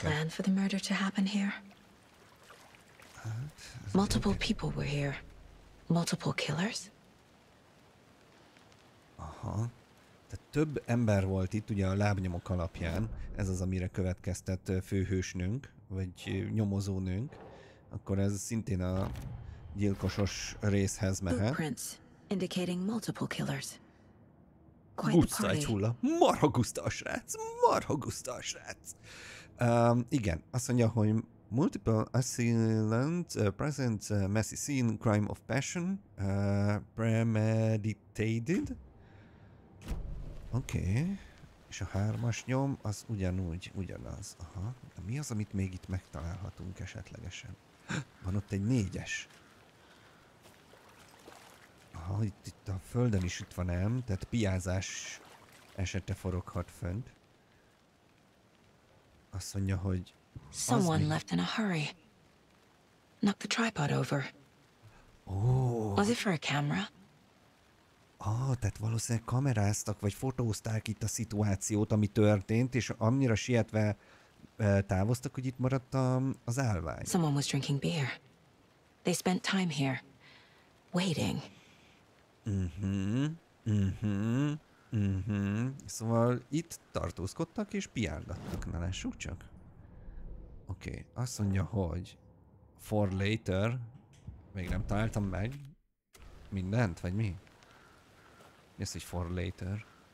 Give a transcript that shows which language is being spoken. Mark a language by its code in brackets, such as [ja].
[en] they plan for the murder to happen here? Multiple people were here. Multiple killers? Aha. [hu] Tehát több ember volt itt, ugye a lábnyomok alapján. Ez az, amire következtet főhősnünk, vagy nyomozónünk. Akkor ez szintén a gyilkosos részhez mehet. [en] Footprints indicating multiple killers. Quite the [hu] Guszta egy [en] party. [hu] hulla. Marha guszta a srác. Igen, azt mondja, hogy [en] Multiple assailant, present messy scene, crime of passion, premeditated. [hu] Oké. És a 3-as nyom, az ugyanaz. Aha. De mi az, amit még itt megtalálhatunk esetlegesen? Van ott egy 4-es. Aha, itt a földön is itt van ám, tehát piázás esete foroghat fönt. Azt mondja, hogy... [en] Someone left in a hurry. Knocked the tripod over. Oh. Was it for a camera? [hu] Tehát valószínűleg kameráztak, vagy fotózták itt a szituációt, ami történt, és annyira sietve távoztak, hogy itt maradt az állvány. [en] Someone was drinking beer. They spent time here, waiting. [hu] Szóval itt tartózkodtak és piálgattak. Na, lássuk csak. Oké, azt mondja, hogy [en] for later. [hu] Még nem találtam meg mindent, vagy mi? Mi az, hogy [en] for later?